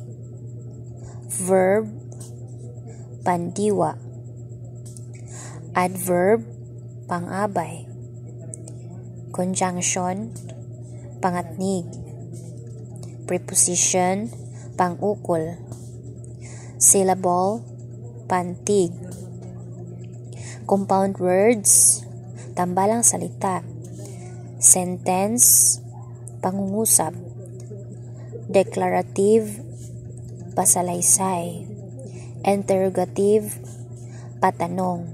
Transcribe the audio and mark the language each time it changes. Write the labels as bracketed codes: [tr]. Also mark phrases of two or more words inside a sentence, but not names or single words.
[tl] Verb, pandiwa. Adverb, pangabay. Conjunction, pangatnig. Preposition, pangukol. [en] Syllable, [tl] pantig. [en] Compound words, [tl] tambalang salita. Sentence, pangungusap. Declarative, pasalaysay. Interrogative, patanong.